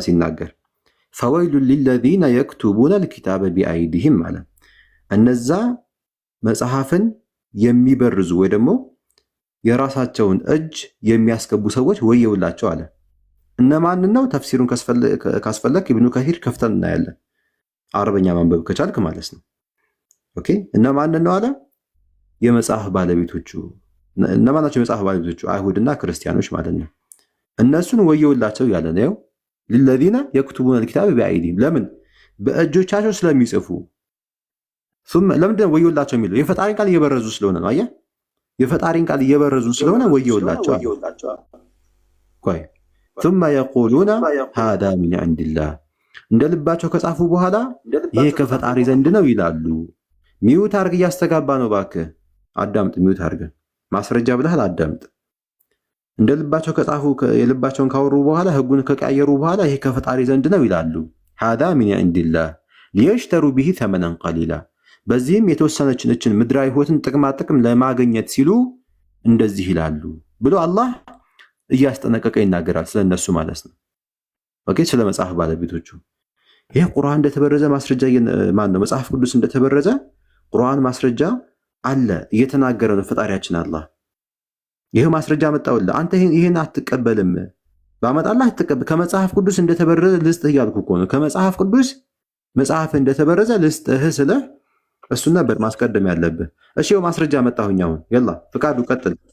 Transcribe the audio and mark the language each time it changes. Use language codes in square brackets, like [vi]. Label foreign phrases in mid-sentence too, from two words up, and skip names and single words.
[am] ሲናገር [ar] فويل للذين يكتبون الكتاب بأيديهم [am] አለ እነዛ መጽሐፍን የሚበርዙ ወይ ደግሞ የራሳቸውን እጅ የሚያስገቡ ሰዎች ወየውላቸው አለ እነማንን ነው ተፍሲሩን ካስፈለክ ኢብኑ ከሲር ከፍተን እናያለን አረበኛ ማንበብ ከቻልክ ማለት ነው ኦኬ እነማንን ነው አለ የመጽሐፍ ባለቤቶቹ እነማን ናቸው የመጽሐፍ ባለቤቶቹ አይሁድና ክርስቲያኖች ማለት ነው እነሱን ወየውላቸው ያለ ነው [ar] للذين يكتبون الكتاب بأيديهم [am] ለምን በእጆቻቸው ስለሚጽፉ ለምንድን ነው ወየውላቸው የሚለው የፈጣሪን ቃል እየበረዙ ስለሆነ ነው አየህ የፈጣሪን ቃል እየበረዙ ስለሆነ ወየውላቸው ቆይ [ar] ثم يقولون هذا من عند الله [am] እንደ ልባቸው ከጻፉ በኋላ ይሄ ከፈጣሪ ዘንድ ነው ይላሉ ሚውት አርግ እያስተጋባ ነው እባክህ አዳምጥ ሚውት አርግ ማስረጃ ብለሃል አዳምጥ እንደ ልባቸው ከጻፉ የልባቸውን ካወሩ በኋላ ህጉን ከቀያየሩ በኋላ ይሄ ከፈጣሪ ዘንድ ነው ይላሉ [ar] هذا من عند الله ليشتروا به ثمنا قليلا [am] በዚህም የተወሰነችን ምድራዊ ህይወትን ጥቅም ለማግኘት ሲሉ እንደዚህ ይላሉ ብሎ አላህ እያስጠነቀቀ ይናገራል ስለነሱ ማለት ነው ኦኬ ስለ መጽሐፍ ባለቤቶቹ ይሄ ቁርአን እንደተበረዘ ማስረጃ ማን ነው መጽሐፍ ቅዱስ እንደተበረዘ ቁርአን ማስረጃ አለ እየተናገረ ነው ፈጣሪያችን አላህ። ይሄ ማስረጃ መጣውልህ። አንተ ይሄን አትቀበልም። ባመጣልህ አትቀበል። ከመጽሐፍ ቅዱስ እንደተበረዘ ልስጥህ እያልኩ እኮ ነው። ከመጽሐፍ ቅዱስ መጽሐፍ እንደተበረዘ ልስጥህ ስልህ እሱን ነበር ማስቀደም ያለብህ። እሺ ማስረጃ መጣሁኝ። አሁን የላ ፍቃዱ ቀጥል።